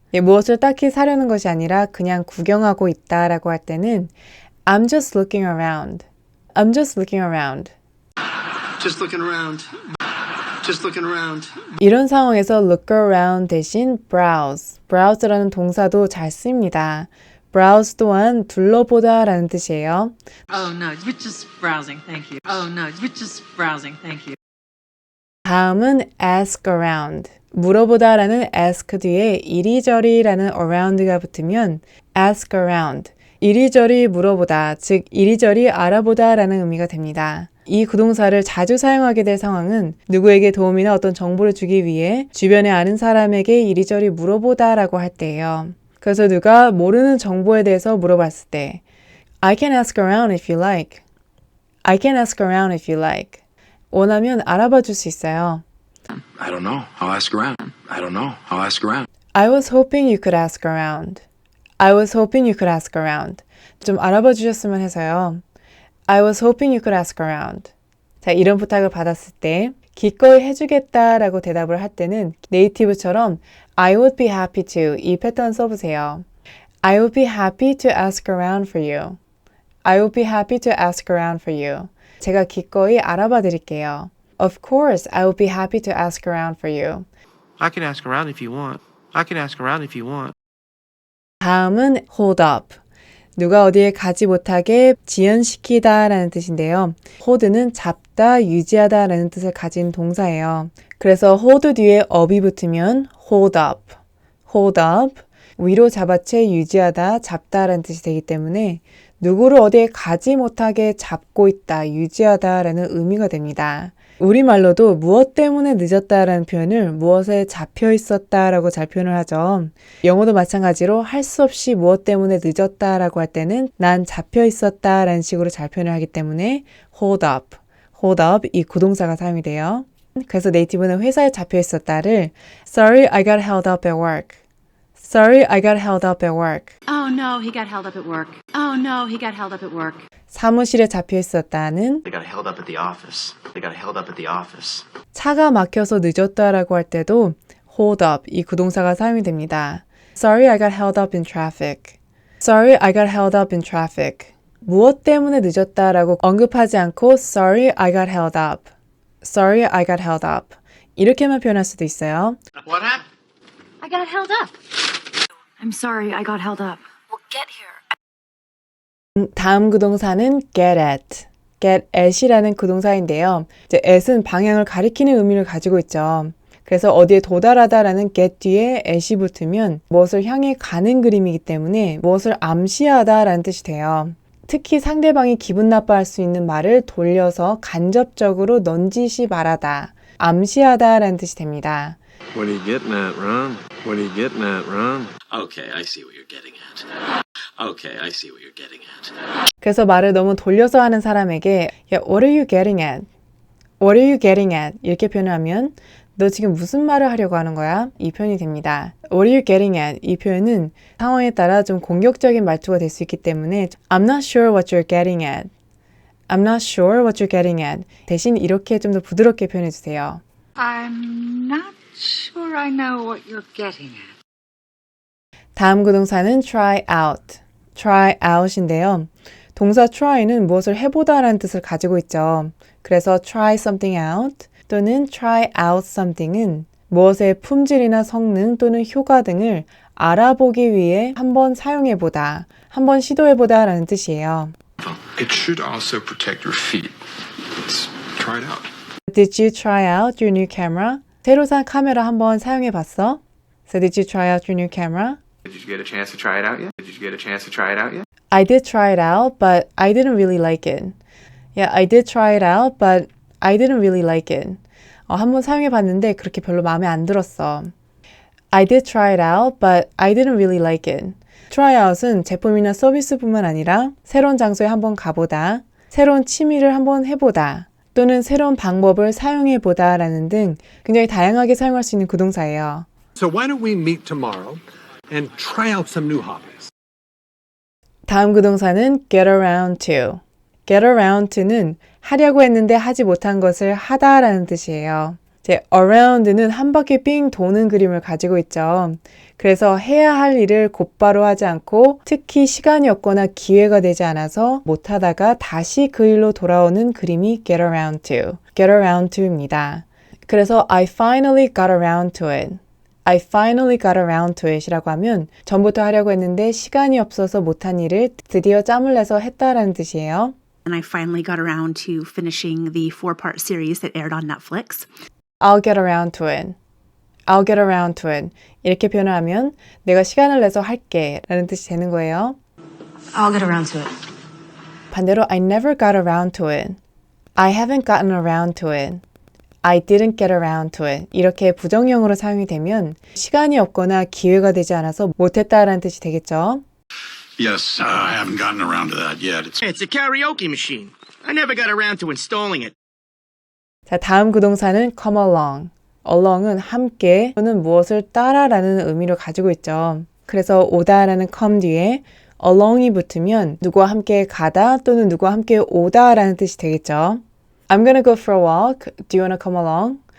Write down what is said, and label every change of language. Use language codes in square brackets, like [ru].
[ko] 무엇을 딱히 사려는 것이 아니라 그냥 구경하고 있다라고 할 때는 [en] I'm just looking around. I'm just looking around. Just looking around. Just looking around. [ko] 이런 상황에서 look around 대신 browse. browse라는 동사도 잘 씁니다. browse 또한 둘러보다 라는 뜻이에요. [en] Oh no, we're just browsing, thank you. Oh no, we're just browsing, thank you. [ko] 다음은 ask around. 물어보다 라는 ask 뒤에 이리저리 라는 around가 붙으면 ask around. 이리저리 물어보다, 즉 이리저리 알아보다 라는 의미가 됩니다. 이 구동사를 자주 사용하게 될 상황은 누구에게 도움이나 어떤 정보를 주기 위해 주변에 아는 사람에게 이리저리 물어보다 라고 할 때예요. 그래서 누가 모르는 정보에 대해서 물어봤을 때 [en] I can ask around if you like. I can ask around if you like. [ko] 원하면 알아봐 줄 수 있어요. [en] I don't know. I'll ask around. I don't know. I'll ask around. I was hoping you could ask around. I was hoping you could ask around. [ko] 좀 알아봐 주셨으면 해서요. [en] I was hoping you could ask around. [ko] 자, 이런 부탁을 받았을 때 기꺼이 해주겠다라고 대답을 할 때는 네이티브처럼 [en] I would be happy to [ko] 이 패턴 써보세요. [en] I would be happy to ask around for you. I would be happy to ask around for you. [ko] 제가 기꺼이 알아봐 드릴게요. [en] Of course, I would be happy to ask around for you. I can ask around if you want. I can ask around if you want. [ko] 다음은 hold up. 누가 어디에 가지 못하게 지연시키다 라는 뜻인데요. hold는 잡다, 유지하다 라는 뜻을 가진 동사예요. 그래서 hold 뒤에 up이 붙으면 hold up, hold up, 위로 잡아채 유지하다, 잡다 라는 뜻이 되기 때문에 누구를 어디에 가지 못하게 잡고 있다, 유지하다 라는 의미가 됩니다. 우리말로도 무엇 때문에 늦었다라는 표현을 무엇에 잡혀 있었다라고 잘 표현을 하죠. 영어도 마찬가지로 할 수 없이 무엇 때문에 늦었다라고 할 때는 난 잡혀 있었다라는 식으로 잘 표현을 하기 때문에 hold up 이 구동사가 사용이 돼요. 그래서 네이티브는 회사에 잡혀 있었다를 [en] Sorry, I got held up at work. Sorry, I got held up at work. Oh no, he got held up at work. Oh no, he got held up at work. [ko] 사무실에 잡혀 있었다는 [en] They got held up at the office. They got held up at the office. [ko] 차가 막혀서 늦었다라고 할 때도 hold up 이 구동사가 사용이 됩니다. [en] Sorry, I got held up in traffic. Sorry, I got held up in traffic. [ko] 무엇 때문에 늦었다라고 언급하지 않고 [en] Sorry, I got held up. Sorry, I got held up. [ko] 이렇게만 표현할 수도 있어요. [en] What happened? I got held up. I'm sorry, I got held up. Well, get here. [ko] 다음 구동사는 get at. get at이라는 구동사인데요. 이제 at은 방향을 가리키는 의미를 가지고 있죠. 그래서 어디에 도달하다라는 get 뒤에 at이 붙으면 무엇을 향해 가는 그림이기 때문에 무엇을 암시하다라는 뜻이 돼요. 특히 상대방이 기분 나빠할 수 있는 말을 돌려서 간접적으로 넌지시 말하다, 암시하다라는 뜻이 됩니다. [en] What are you getting at, Ron? What are you getting at, Ron? Okay, I see what you're getting at. Okay, I see what you're getting at. [ko] 그래서 말을 너무 돌려서 하는 사람에게 [en] What are you getting at? What are you getting at? [ko] 이렇게 표현하면 너 지금 무슨 말을 하려고 하는 거야? 이 표현이 됩니다. [en] What are you getting at? [ko] 이 표현은 상황에 따라 좀 공격적인 말투가 될 수 있기 때문에 [en] I'm not sure what you're getting at. I'm not sure what you're getting at. [ko] 대신 이렇게 좀 더 부드럽게 표현해 주세요. [en] I'm not sure I know what you're getting at. [ko] 다음 구동사는 try out. try out인데요. 동사 try는 무엇을 해보다라는 뜻을 가지고 있죠. 그래서 try something out 또는 try out something은 무엇의 품질이나 성능 또는 효과 등을 알아보기 위해 한번 사용해보다, 한번 시도해보다 라는 뜻이에요. [en] It should also protect your feet. Let's try it out. Did you try out your new camera? [ko] 새로 산 카메라 한번 사용해봤어? [en] So did you try out your new camera? Did you get a chance to try it out yet? Did you get a chance to try it out yet? I did try it out, but I didn't really like it. Yeah, I did try it out, but I didn't really like it. [ko] 한번 사용해봤는데 그렇게 별로 마음에 안 들었어. [en] I did try it out, but I didn't really like it. [ko] Try out은 제품이나 서비스뿐만 아니라 새로운 장소에 한번 가보다, 새로운 취미를 한번 해보다, 또는 새로운 방법을 사용해 보다라는 등 굉장히 다양하게 사용할 수 있는 구동사예요. [en] So why don't we meet tomorrow and try out some new hobbies? [ko] 다음 구동사는 get around to. get around to는 하려고 했는데 하지 못한 것을 하다라는 뜻이에요. 이제 around는 한 바퀴 삥 도는 그림을 가지고 있죠. 그래서 해야 할 일을 곧바로 하지 않고 특히 시간이 없거나 기회가 되지 않아서 못하다가 다시 그 일로 돌아오는 그림이 get around to. get around to입니다. 그래서 [en] I finally got around to it. I finally got around to it [ko] 이라고 하면 전부터 하려고 했는데 시간이 없어서 못한 일을 드디어 짬을 내서 했다라는 뜻이에요. [en] And I finally got around to finishing the 4-part series that aired on Netflix. I'll get around to it. I'll get around to it. [ko] 이렇게 표현을 하면 내가 시간을 내서 할게 라는 뜻이 되는 거예요. [en] I'll get around to it. [ko] 반대로 [en] I never got around to it. I haven't gotten around to it. I didn't get around to it. [ko] 이렇게 부정형으로 사용이 되면 시간이 없거나 기회가 되지 않아서 못했다라는 뜻이 되겠죠. [en] Yes, I haven't gotten around to that yet. It's a karaoke machine. I never got around to installing it. [ko] 자, 다음 구동사는 come along. along은 함께 또는 무엇을 따라라는 의미를 가지고 있죠. 그래서 오다라는 come 뒤에 along이 붙으면 누구와 함께 가다 또는 누구와 함께 오다라는 뜻이 되겠죠. [en] I'm gonna go for a walk. Do you wanna come along?